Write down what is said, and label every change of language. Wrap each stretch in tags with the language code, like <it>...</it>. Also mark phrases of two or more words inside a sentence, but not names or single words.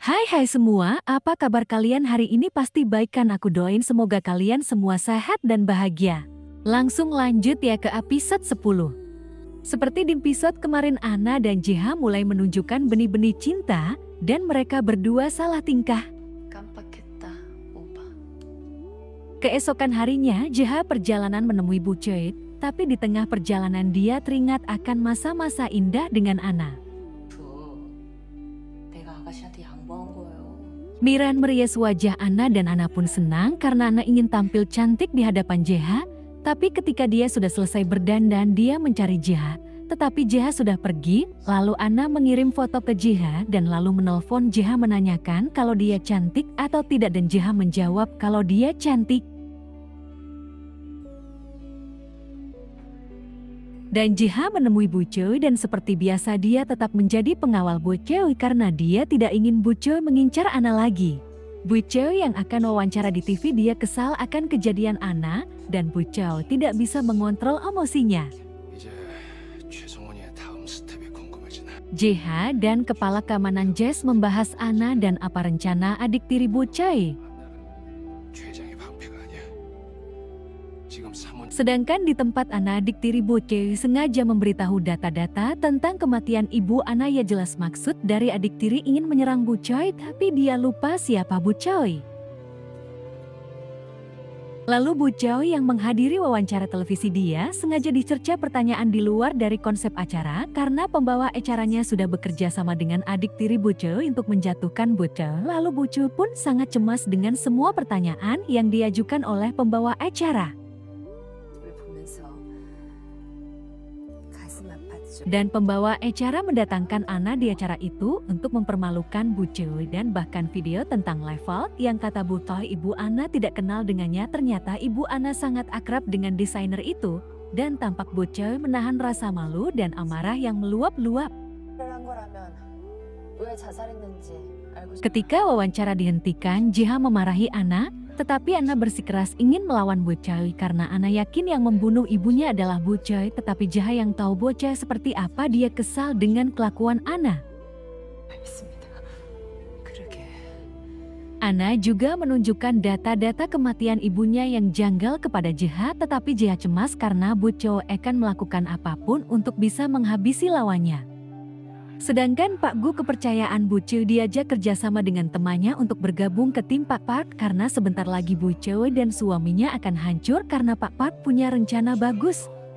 <id>Hai semua, apa kabar kalian hari ini? Pasti baik kan? Aku doain semoga kalian semua sehat dan bahagia. Langsung lanjut ya ke episode 10. Seperti di episode kemarin, Ana dan JH mulai menunjukkan benih-benih cinta dan mereka berdua salah tingkah.</id> <ko>깜빡했다, 오빠.</ko> <id>Keesokan harinya, JH perjalanan menemui Bu Choi, tapi di tengah perjalanan dia teringat akan masa-masa indah dengan Ana.</id> <ko>내가 아가씨한테 양보한 거예요.</ko> <id>Miran merias wajah Ana dan Ana pun senang karena Ana ingin tampil cantik di hadapan JH. Tapi ketika dia sudah selesai berdandan, dia mencari JH. Tetapi JH sudah pergi, lalu Ana mengirim foto ke JH dan lalu menelpon JH menanyakan kalau dia cantik atau tidak dan JH menjawab kalau dia cantik. Dan JH menemui Bu Choi dan seperti biasa dia tetap menjadi pengawal Bu Choi karena dia tidak ingin Bu Choi mengincar Ana lagi. Bu Choi yang akan wawancara di TV dia kesal akan kejadian Ana dan Bu Choi tidak bisa mengontrol emosinya.</id> <ko>이제 최성원이의 다음 스텝이 궁금해지네.</ko> <id>JH dan kepala keamanan Jess membahas Ana dan apa rencana adik tiri Bu Choi.</id> <ko>최장의 방패가 아니야. 지금 사모님</ko> <id>Sedangkan di tempat Ana, adik tiri Bu Choi sengaja memberitahu data-data tentang kematian ibu Ana. Ya jelas maksud dari adik tiri ingin menyerang Bu Choi, tapi dia lupa siapa Bu Choi. Lalu Bu Choi yang menghadiri wawancara televisi dia sengaja dicerca pertanyaan di luar dari konsep acara karena pembawa acaranya sudah bekerja sama dengan adik tiri Bu Choi untuk menjatuhkan Bu Choi. Lalu Bu Choi pun sangat cemas dengan semua pertanyaan yang diajukan oleh pembawa acara.</id> <ko>를 보면서 가슴 아팠죠.</ko> <id>Dan pembawa acara mendatangkan Ana di acara itu untuk mempermalukan Bu Choi dan bahkan video tentang level yang kata Bu Choi ibu Ana tidak kenal dengannya. Ternyata ibu Ana sangat akrab dengan desainer itu dan tampak Bu Choi menahan rasa malu dan amarah yang meluap-luap.</id> <ko>한 거라면 왜 자살했는지 알고 싶어요.</ko> <id>Ketika wawancara dihentikan, JH memarahi Ana, tetapi Ana bersikeras ingin melawan Bu Choi karena Ana yakin yang membunuh ibunya adalah Bu Choi. Tetapi JH yang tahu Bu Choi seperti apa, dia kesal dengan kelakuan Ana.</id> <ko>알겠습니다. 그러게.</ko> <id>Ana juga menunjukkan data-data kematian ibunya yang janggal kepada JH, tetapi JH cemas karena Bu Choi akan melakukan apapun untuk bisa menghabisi lawannya. Sedangkan Pak Gu kepercayaan Bu Choi diajak kerjasama dengan temannya untuk bergabung ke tim Pak Park karena sebentar lagi Bu Choi dan suaminya akan hancur karena Pak Park punya rencana bagus.</id>